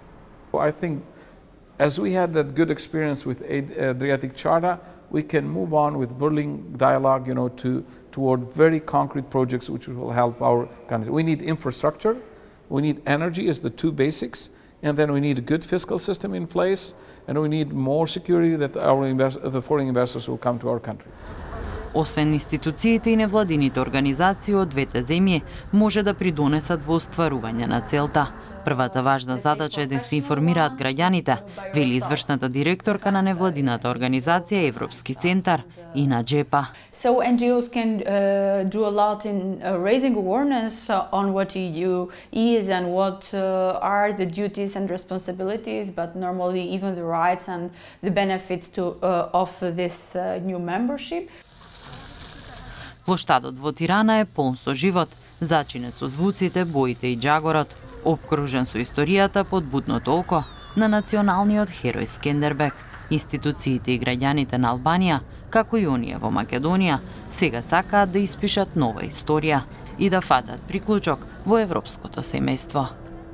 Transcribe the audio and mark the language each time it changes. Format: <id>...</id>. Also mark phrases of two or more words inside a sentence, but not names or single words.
<en>I think as we had that good experience with Adriatic Charter, we can move on with building dialogue, toward very concrete projects which will help our country. We need infrastructure, we need energy as the two basics, and then we need a good fiscal system in place, and we need more security that the foreign investors will come to our country.</en> <mk>Освен институциите и невладините организации од двете земји може да придонесат во остварување на целта. Првата важна задача е да се информираат граѓаните, вели извршната директорка на невладината организација Европски центар Ина Джепа.</mk> <en>So NGOs can do a lot in raising awareness on what EU is and what are the duties and responsibilities, but normally even the rights and the benefits of this new membership.</en> <mk>Плоштадот во Тирана е полн со живот, зачинет со звуците, боите и џагорот, обкружен со историјата под будното око на националниот херој Скендербек. Институциите и граѓаните на Албанија, како и оние во Македонија, сега сакаат да испишат нова историја и да фатат приклучок во европското семејство.</mk>